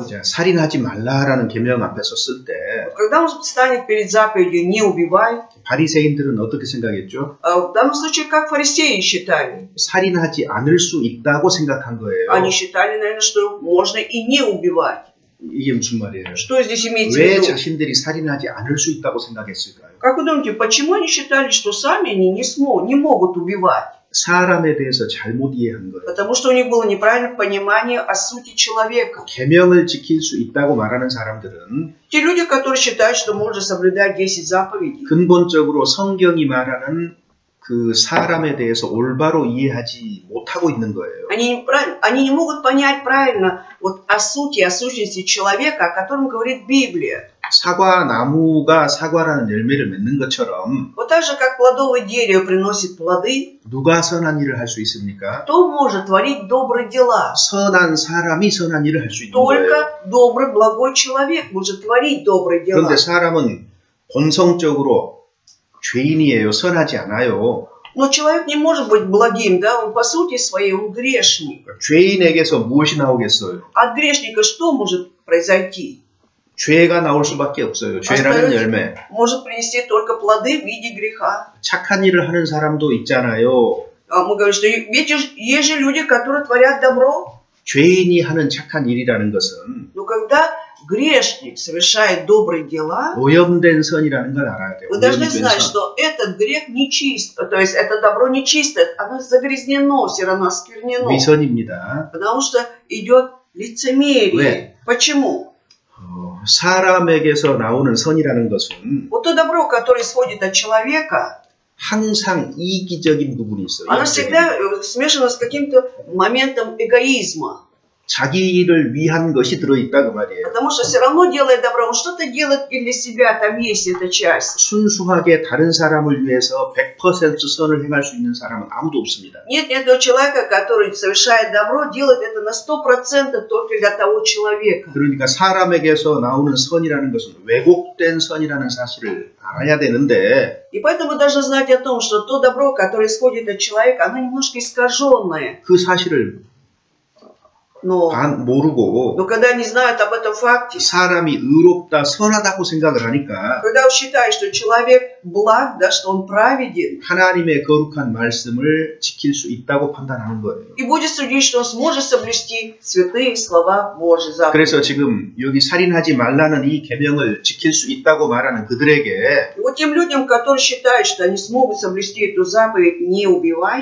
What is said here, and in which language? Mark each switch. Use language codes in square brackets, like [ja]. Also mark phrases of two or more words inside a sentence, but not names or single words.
[ko] 자, 살인하지 말라라는 계명 앞에서 쓸 때 [ru] Когда он станет перед заповедью «не убивай», [ko] 바리새인들은 어떻게 생각했죠? [ru] в данном случае, как фарисеи считали? [ko] 살인하지 않을 수 있다고 생각한 거예요. [ru] Они считали, наверное, что можно и не убивать. [ko] 이게 무슨 말이에요? [ru] Что здесь имеется в [ko] 왜 [ru] виду? [ko] 자신들이 살인하지 않을 수 있다고 생각했을까요? [ru] Как вы думаете, почему они считали, что сами они не могут убивать? [ko] 사람에 대해서 잘못 이해한 거예요. [ru] Потому что у них было неправильное понимание о сути человека. [ko] 계명을 지킬 수 있다고 말하는 사람들은 [ru] Те люди, которые считают, что можно соблюдать 10 заповедей, [ko] 근본적으로 성경이 말하는 그 사람에 대해서 올바로 이해하지 못하고 있는 거예요. [ru] они не могут понять правильно вот о сущности человека, о котором говорит Библия. [ko] 사과 나무가 사과라는 열매를 맺는 것처럼 [ru] Вот так же, как плодовое дерево приносит плоды, [ko] 누가 선한 일을 할 수 있습니까? [ru] кто может творить добрые дела? [ko] 선한 사람이 선한 일을 할 수 있는 거예요. [ru] Только добрый, благой человек может творить добрые дела. [ko] 그런데 사람은 본성적으로 죄인이에요. 선하지 않아요. [ru] Но человек не может быть благим, да? Он по сути своей, он грешник. [ko] 죄인에게서 무엇이 나오겠어요? [ru] От грешника что может произойти? [ko] 죄가 나올 수밖에 없어요. 죄라는 열매. [ru] Может принести только плоды в виде греха. [ko] 착한 일을 하는 사람도 있잖아요. [ru] Мы говорим, что ведь есть же люди, которые творят добро. [ko] 죄인이 하는 착한 일이라는 것은 [ru] Но когда грешник совершает добрые дела, [ko] 오염된 선이라는 걸 알아야 돼요. [ru] вы должны [ko] 오염된 [ru] знать, [ko] 선. [ru] что этот грех не чист, то есть это добро не чистое, оно загрязнено, все равно осквернено. [ko] 위선입니다. [ru] Потому что идет лицемерие. [ko] 왜? [ru] Почему? [ko] 사람에게서 나오는 선이라는 것은 [ru] Вот то добро, которое исходит от человека, [ko] 항상 이기적인 부분이 있어요. [ru] оно всегда смешано с каким-то моментом эгоизма. [ko] 자기 일을 위한 것이 들어있다 그 말이에요. [ru] Потому что все равно, делая добро, он что-то делает и для себя, там есть эта часть. [ko] 순수하게 다른 사람을 위해서 100% 선을 행할 수 있는 사람은 아무도 없습니다. [ru] Нет ни одного человека, который совершает добро, делает это на 100% только для того человека. [ko] 그러니까 사람에게서 나오는 선이라는 것은 왜곡된 선이라는 사실을 알아야 되는데 [ru] И поэтому мы должны знать о том, что то добро, которое исходит от человека, оно немножко искаженное. [ko] 그 사실을 [ru] Но [ko] 모르고 [ru] когда не знают об этом факте, [ko] 사람이 의롭다, 선하다고 생각을 하니까 [ru] когда он считает, что человек благ, да, что он праведен, [ko] 하나님의 거룩한 말씀을 지킬 수 있다고 판단하는 거예요. [ru] и будет судить, что он сможет соблюсти святые слова Божьи заповеди. [ko] 그래서 지금 여기 살인하지 말라는 이 계명을 지킬 수 있다고 말하는 그들에게 [ru] И вот тем людям, которые считают, что они смогут соблюсти эту заповедь «не убивай»,